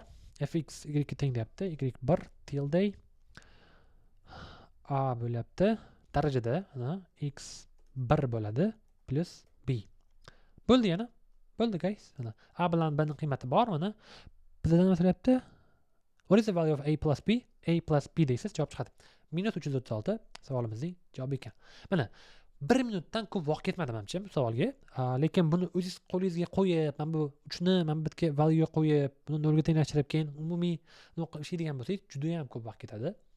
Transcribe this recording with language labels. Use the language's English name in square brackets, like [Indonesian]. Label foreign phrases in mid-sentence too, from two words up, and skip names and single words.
[Uzbek] fx y teng deyapti. y1 tilde a bo'lyapti. darajada x 1 bo'ladi plus b. Bo'ldi yana. Bo'ldi guys. A bilan b ning qiymati bor. Mana bizdan nima so'rayapti? [English] What is the value of a plus b? [Uzbek] A plus b deysiz, javob chiqadi. -336 savolimizning javobi ekan. Mana 1 minutdan ko'p vaqt ketmadi menimcha bu savolga. Lekin buni o'zingiz qo'lingizga qo'yib, mana bu 3 ni mana bu yerga value ga qo'yib, buni 0 ga tenglashtirib, keyin umumiy ishlaydigan bo'lsangiz, juda ham ko'p vaqt ketadi.